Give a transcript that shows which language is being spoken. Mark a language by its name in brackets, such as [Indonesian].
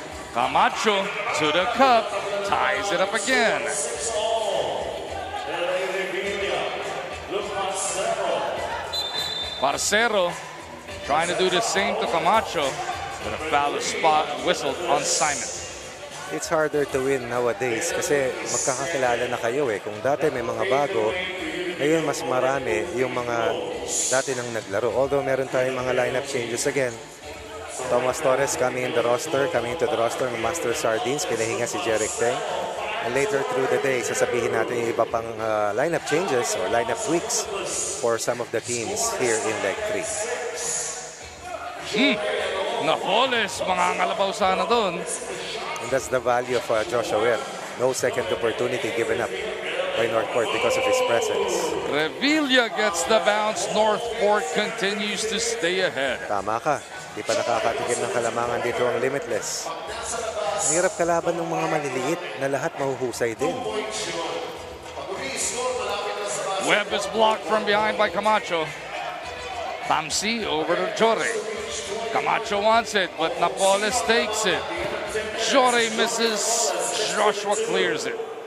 [English] Camacho to the cup, ties it up again. Parcero trying to do the same to Camacho, but a foul is spot whistled on Simon. It's harder to win nowadays [Filipino] kasi magkakakilala na kayo eh. Kung dati may mga bago, ngayon mas marami yung mga dati nang naglaro. [English] Although meron tayong mga lineup changes again. Thomas Torres coming into the roster ng Master Sardines, [Filipino] pinahinga si Jeric Teng. [English] And later through the day, [Filipino] sasabihin natin yung iba pang [English] lineup changes or lineup tweaks for some of the teams here in Leg 3. [Filipino] Napoles, mga ngalabaw sana doon. [English] And that's the value of Joshua Webb. No second opportunity given up by NorthPort because of his presence. Revilla gets the bounce. NorthPort continues to stay ahead. [Filipino] Tama ka. Di pa nakakatikim ng kalamangan dito ang Limitless. Ang hirap kalaban ng mga maliliit na lahat mahuhusay din. [English] Webb is blocked from behind by Camacho. Tamsi over to Jore. Camacho wants it, but Napoles takes it. Jore misses. Joshua clears it.